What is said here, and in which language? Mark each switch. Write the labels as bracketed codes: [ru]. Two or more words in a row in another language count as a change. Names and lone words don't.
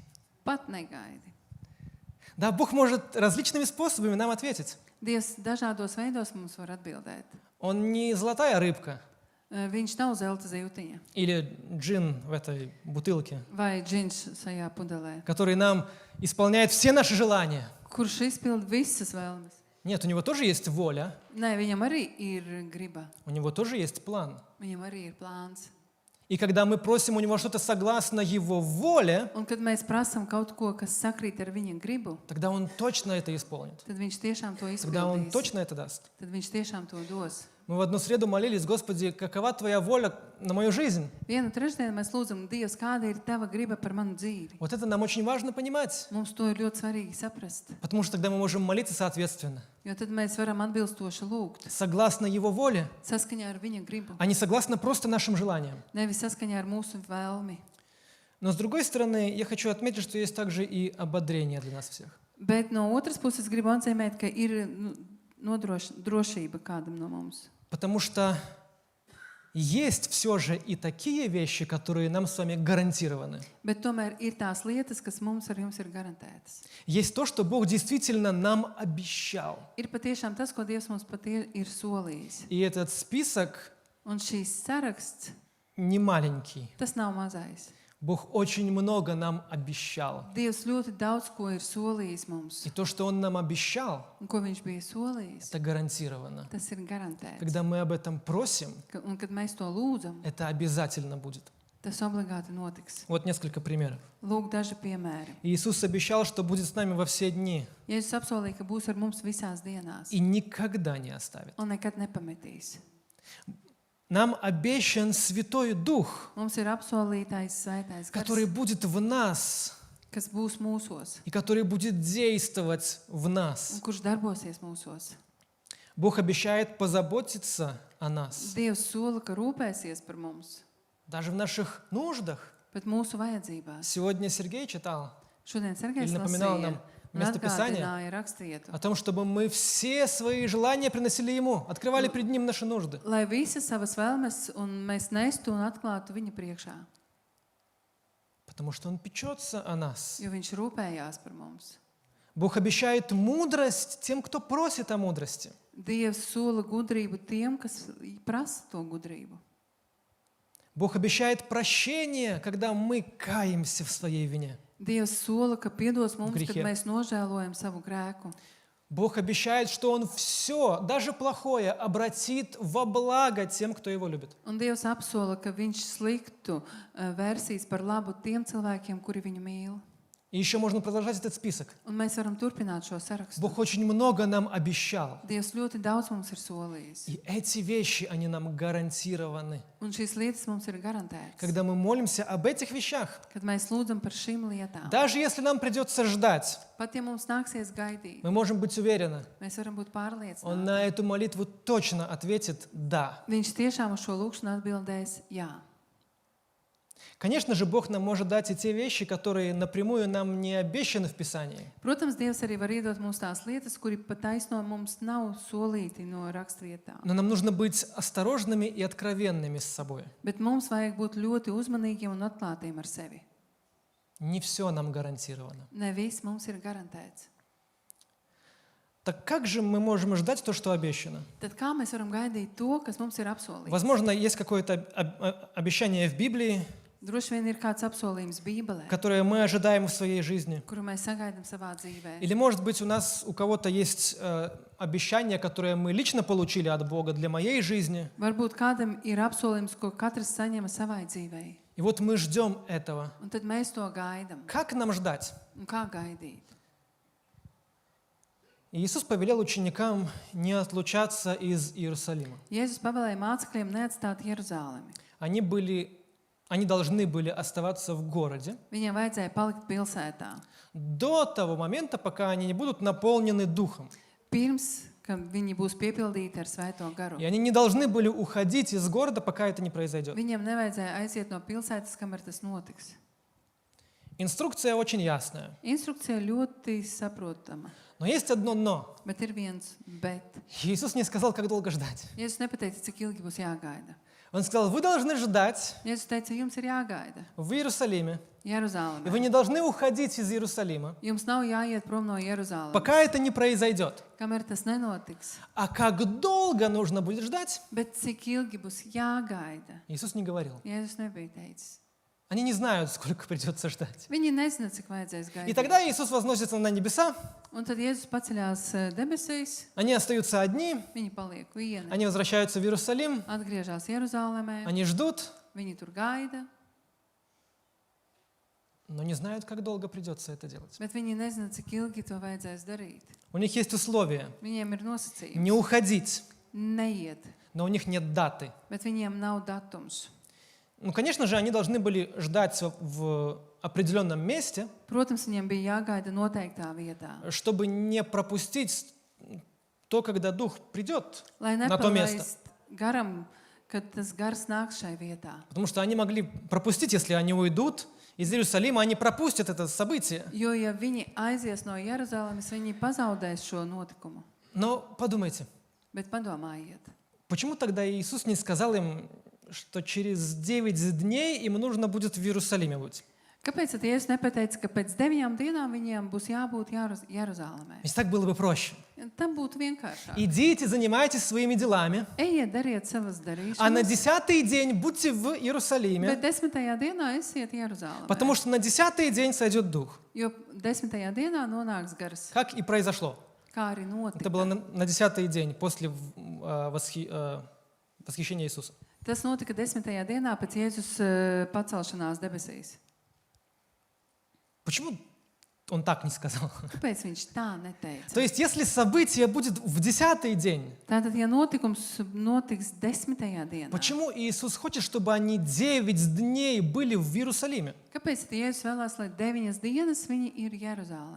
[lv] pat negaidi. [ru] Да, Бог может различными способами нам ответить. [lv] Dievs dažādos veidos mums var atbildēt. [ru] Он не золотая рыбка [lv] Viņš nav zelta zīltiņa [ru] или джин в этой бутылке, [lv] vai džins šajā pudelē, [ru] который нам исполняет все наши желания. [lv] kurš izpild visas vēlmes. [ru] Нет, у него тоже есть воля, [lv] Nē, viņam arī ir griba, [ru] у него тоже есть план. [lv] viņam arī ir plāns. [ru] И когда мы просим у него что-то согласно его воле, [lv] Un kad mēs prasām kaut ko, kas sakrīt ar viņa gribu, [ru] тогда он точно это исполнит. [lv] tad viņš tiešām to [ru] Тогда он [lv] izpildīs. [ru] точно это даст. [lv] Tad viņš tiešām to dos. [ru] Мы в одну среду молились: Господи, какова Твоя воля на мою жизнь? [lv] Vienu trešdienu mēs lūdzam, Dievs, kāda ir tava griba par manu dzīvi. [ru] Вот это нам очень важно понимать, [lv] Mums to ir ļoti svarīgi saprast, [ru] потому что тогда мы можем молиться соответственно, [lv] jo tad mēs varam atbilstoši lūgt, [ru] согласно его воле, [lv] saskaņā ar viņa gribu, [ru] а не согласно просто нашим желаниям. [lv] nevis saskaņā ar mūsu vēlmi. [ru] Но с другой стороны, я хочу отметить, что есть также и ободрение для нас всех. [lv] Bet no otras puses gribu atzīmēt, ka ir drošība kādam no mums. [ru] Потому что есть все же и такие вещи, которые нам с вами гарантированы. [lv] Bet tomēr ir tās lietas, kas mums ar jums ir garantētas. [ru] Есть то, что Бог действительно нам обещал. [lv] Ir patiešām tas, ko Dievs mums ir solījis. [ru] И этот список [lv] Un šīs saraksts, [ru] не маленький. [lv] tas nav mazais. [ru] Бог очень много нам обещал. [lv] Dievs ļoti daudz ko ir solījis mums. [ru] И то, что Он нам обещал, [lv] Un ko viņš bija solījis, [ru] это гарантированно. [lv] tas ir garantēts. [ru] Когда мы об этом просим, [lv] Un kad mēs to lūdzam, [ru] это обязательно будет. [lv] tas obligāti notiks. [ru] Вот несколько примеров. [lv] Lūk, daži piemēri. [ru] Иисус обещал, что будет с нами во все дни [lv] Jēzus apsolīja, ka būs ar mums visās dienās [ru] и никогда не оставит. [lv] un nekad nepametīs. [ru] Нам обещан Святой Дух, [lv] Mums ir apsolītais svētais [ru] который [lv] gars, [ru] будет в нас [lv] kas būs mūsos [ru] и который будет действовать в [lv] un [ru] нас. [lv] kurš darbosies mūsos. [ru] Бог обещает позаботиться о нас, [lv] Dievs sola, ka rūpēsies par mums, [ru] даже в наших нуждах. [lv] bet mūsu vajadzībās. [ru] Сегодня Сергей читал [lv] Šodien Sergejs [ru] Или напоминал [lv] lasīja [ru] нам [lv] un [ru] место Писания [lv] atgādināja rakstvietu, [ru] о том, чтобы мы все свои желания приносили Ему, открывали пред Ним наши нужды. [lv] lai visas savas vēlmes un mēs nestu un atklātu viņa priekšā, [ru] Потому что Он печется о нас. [lv] jo viņš rūpējās par mums. [ru] Бог обещает мудрость тем, кто просит о мудрости. [lv] Dievs sola gudrību tiem, kas prasa to gudrību. [ru] Бог обещает прощение, когда мы каемся в своей вине. [lv] Dievs sola, ka piedos mums, kad grēkiem. mēs nožēlojam savu grēku. [ru] Бог обещает, что Он все, даже плохое, обратит во благо тем, кто Его любит. [lv] Un Dievs apsola, ka viņš sliktu vērsīs par labu tiem cilvēkiem, kuri viņu mīl. [ru] И еще можно продолжать этот список. [lv] Un mēs varam turpināt šo sarakstu. [ru] Бог очень много нам обещал. [lv] Dievs ļoti daudz mums ir solījis. [ru] И эти вещи, они нам гарантированы. [lv] Un šīs lietas mums ir garantētas. [ru] Когда мы молимся об этих вещах, [lv] Kad mēs lūdzam par šīm lietām. [ru] даже если нам придется ждать, [lv] Pat ja mums nāksies gaidīt, [ru] мы можем быть уверены, [lv] mēs varam būt [ru] Он [lv] pārliecināti. [ru] на эту молитву точно ответит «да». [lv] Viņš tiešām uz šo lūgšanu atbildēs jā. [ru] Конечно же, Бог нам может дать и те вещи, которые напрямую нам не обещаны в Писании. [lv] Protams, Dievs arī var iedot mums tās lietas, kuri pat taisno mums nav solīti no rakstvietām. [ru] Но нам нужно быть осторожными и откровенными с собой. [lv] Bet mums vajag būt ļoti uzmanīgiem un atklātiem ar sevi. [ru] Не все нам гарантировано. [lv] Ne viss mums ir garantēts. [ru] Так как же мы можем ждать то, что обещано? [lv] Tad kā mēs varam gaidīt to, kas mums ir apsolīts? [ru] Возможно, есть какое-то обещание в Библии, [lv] Droši vien ir kāds apsolījums Bībelē, [ru] которое мы ожидаем в своей жизни. [lv] kuru mēs sagaidām savā dzīvē. [ru] Или, может быть, у кого-то есть обещание, которое мы лично получили от Бога для моей жизни. [lv] Varbūt kādam ir apsolījums, ko katrs saņem savai dzīvei. [ru] И вот мы ждем этого. [lv] Un tad mēs to gaidām. [ru] Как нам ждать? [lv] Un kā gaidīt? [ru] И Иисус повелел ученикам не отлучаться из Иерусалима. [lv] Jēzus pavēlēja mācekļiem neatstāt Jeruzalemi. [ru] Они должны были оставаться в городе [lv] Viņiem vajadzēja palikt pilsētā. [ru] до того момента, пока они не будут наполнены Духом. [lv] Pirms, ka viņi būs piepildīti ar Svēto garu. [ru] И они не должны были уходить из города, пока это не произойдет. [lv] Viņiem nevajadzēja aiziet no pilsētas, kamēr tas notiks. [ru] Инструкция очень ясная. [lv] Instrukcija ļoti saprotama, [ru] Но есть одно «но». [lv] bet ir viens bet. [ru] Иисус не сказал, как долго ждать. [lv] Jēzus nepateica, cik ilgi būs jāgaida. [ru] Он сказал, вы должны ждать [lv] Jēzus teica, jums ir jāgaida [ru] в Иерусалиме, и вы [lv] Jeruzālēmē. [ru] не должны уходить из Иерусалима, [lv] Jums nav jāiet prom no Jeruzālēmas, [ru] пока это не произойдет. [lv] kamēr tas nenotiks. [ru] А как долго нужно будет ждать, [lv] Bet cik ilgi būs jāgaida? [ru] Иисус не говорил. [lv] Jēzus nebija teicis. [ru] Они не знают, сколько придется ждать. [lv] Viņi nezina, cik vajadzēs [ru] И [lv] gaidīt. [ru] тогда Иисус возносится на небеса, [lv] Un tad Jēzus paceļās debesīs, [ru] они остаются одни, [lv] viņi paliek vieni, [ru] они возвращаются в Иерусалим, [lv] atgriežas Jeruzālēmē, [ru] они ждут, [lv] viņi tur gaida, [ru] но не знают, как долго придется это делать. [lv] bet viņi nezina, cik ilgi to vajadzēs darīt. [ru] У них есть условия [lv] Viņiem ir nosacījums [ru] не уходить, [lv] neiet, [ru] но у них нет даты. [lv] bet viņiem nav datums. [ru] Ну, конечно же, они должны были ждать в определенном месте, [lv] Protams, viņiem bija jāgaida noteiktā vietā, [ru] чтобы не пропустить то, когда Дух придет [lv] lai [ru] на то место. [lv] nepalaist garam, kad tas gars nāks šai vietā. [ru] Потому что они могли пропустить, если они уйдут из Иерусалима, они пропустят это событие. [lv] Jo, ja viņi aizies no Jeruzalemes, viņi pazaudēs šo notikumu. [ru] Но подумайте, [lv] Bet padomājiet, [ru] почему тогда Иисус не сказал им, что через 9 дней им нужно будет в Иерусалиме быть? [lv] kāpēc tad Jēzus nepateica, ka pēc 9 dienām viņiem būs jābūt Jeruzālēmē? [ru] Ведь так было бы проще. [lv] Tam būtu vienkāršāk. [ru] Идите, занимайтесь своими делами, [lv] Ejiet, dariet savas [ru] а на [lv] darīšanas, [ru] 10-й день будьте в Иерусалиме, [lv] bet 10. dienā esiet Jeruzālēmē. [ru] потому что на 10-й день сойдет Дух. [lv] Jo 10. dienā nonāks gars, [ru] Как и произошло. [lv] kā arī notika. [ru] Это было на 10-й день после восхищения Иисуса. [lv] Tas notika 10. dienā pēc Jēzus pacelšanās debesīs. [ru] Почему он так не сказал? [lv] Kāpēc viņš tā neteica? [ru] То есть, если событие будет в 10-й день, [lv] Tātad, ja notikums notiks 10. dienā, [ru] почему Иисус хочет, чтобы они 9 дней были в Иерусалиме? [lv] kāpēc tad Jēzus vēlās, lai 9 dienas viņi ir Jeruzālēmē?